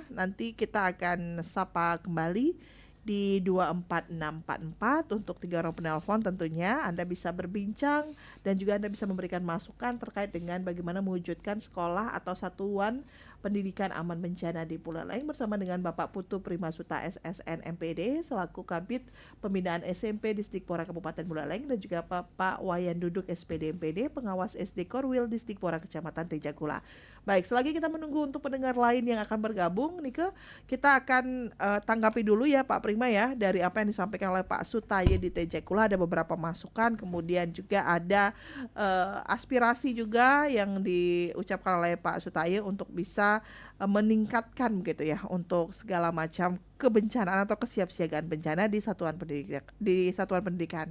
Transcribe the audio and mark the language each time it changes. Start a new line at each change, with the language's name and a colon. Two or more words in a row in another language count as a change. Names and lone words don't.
Indonesian: Nanti kita akan sapa kembali di 24644 untuk 3 orang penelpon tentunya. Anda bisa berbincang dan juga Anda bisa memberikan masukan terkait dengan bagaimana mewujudkan sekolah atau satuan pendidikan aman bencana di Buleleng bersama dengan Bapak Putu Primasuta SSN MPD selaku Kabid Pembinaan SMP Disdikpora Kabupaten Buleleng dan juga Bapak Wayan Duduk SPD MPD Pengawas SD Korwil Disdikpora Kecamatan Tejakula. Baik, selagi kita menunggu untuk pendengar lain yang akan bergabung, Nike, kita akan tanggapi dulu ya Pak Prima ya dari apa yang disampaikan oleh Pak Sutaye di Tejakula. Ada beberapa masukan, kemudian juga ada aspirasi juga yang diucapkan oleh Pak Sutaye untuk bisa meningkatkan begitu ya untuk segala macam kebencanaan atau kesiapsiagaan bencana di satuan pendidikan.